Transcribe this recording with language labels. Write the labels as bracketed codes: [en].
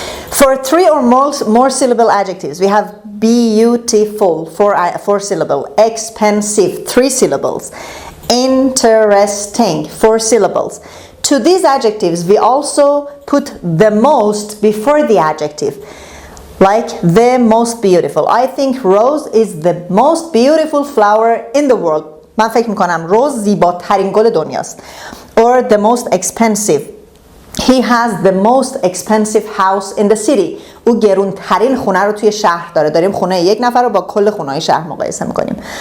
[en] For three or more syllable adjectives, we have beautiful, four syllable, expensive, 3 syllables, interesting, 4 syllables. To these adjectives, we also put the most before the adjective. like the most beautiful. I think rose is the most beautiful flower in the world. [fa] من فکر میکنم روز زیباترین گل دنیاست. [en] Or the most expensive. He has the most expensive house in the city. [fa] او گرونترین خونه رو توی شهر داره. داریم خونه یک نفر رو با کل خونه‌های شهر مقایسه میکنیم.